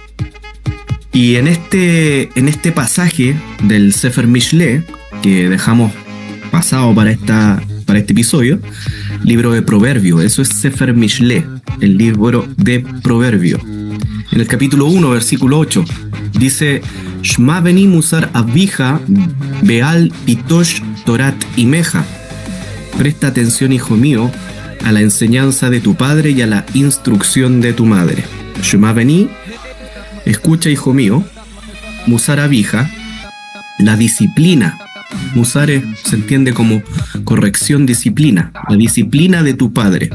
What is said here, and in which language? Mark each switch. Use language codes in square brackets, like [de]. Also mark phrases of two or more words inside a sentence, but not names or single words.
[es] Y en este pasaje del [he] ספר משלי, [es] que dejamos pasado para este episodio, libro de Proverbios, eso es [he] ספר משלי, [es] el libro de Proverbios. En el capítulo 1, versículo 8, dice: [he] שמע בני מוסר אביך ואל תטוש תורת אמך. [es] Presta atención, hijo mío, a la enseñanza de tu padre y a la instrucción de tu madre. [he] שמע בני, [es] escucha, hijo mío, [he] מוסר אביך, [es] la disciplina. Musar se entiende como corrección, disciplina, la disciplina de tu padre.